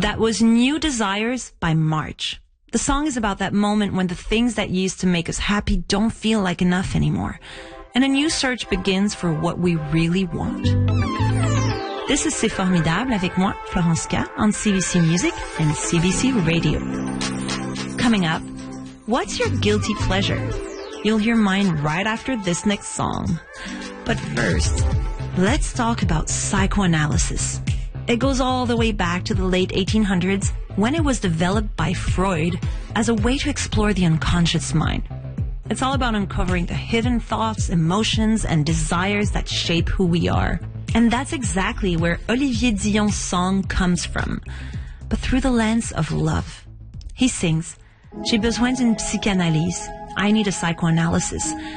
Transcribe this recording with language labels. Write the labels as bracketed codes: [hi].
[en] That was New Desires by March. The song is about that moment when the things that used to make us happy don't feel like enough anymore. And a new search begins for what we really want. This is C'est Formidable [fr] avec moi, [en] Florence K, on CBC Music and CBC Radio. Coming up, what's your guilty pleasure? You'll hear mine right after this next song. But first, let's talk about psychoanalysis. It goes all the way back to the late 1800s when it was developed by Freud as a way to explore the unconscious mind. It's all about uncovering the hidden thoughts, emotions, and desires that shape who we are. And that's exactly where Olivier Dillon's song comes from, but through the lens of love. He sings, [fr] J'ai besoin d'une psychanalyse, [en] I need a psychoanalysis.